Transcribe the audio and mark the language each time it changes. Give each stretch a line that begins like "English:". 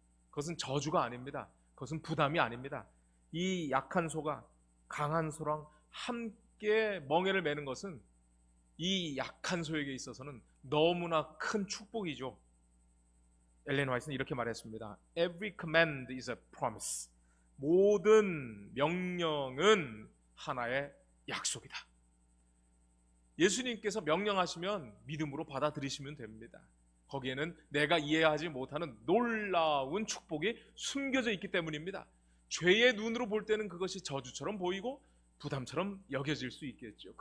Korean: 그것은 저주가 아닙니다. 그것은 부담이 아닙니다. 이 약한 소가 강한 소랑 함께 멍에를 매는 것은 이 약한 소에게 있어서는 너무나 큰 축복이죠. 엘렌 화이트는 이렇게 말했습니다.
English: Every command is a promise.
Korean: 모든 명령은 하나의 약속이다. 예수님께서 명령하시면 믿음으로 받아들이시면 됩니다. 거기에는 내가 이해하지 못하는 놀라운 축복이 숨겨져 있기 때문입니다. 죄의 눈으로 볼 때는 그것이 저주처럼 보이고 부담처럼 여겨질 수 있겠죠.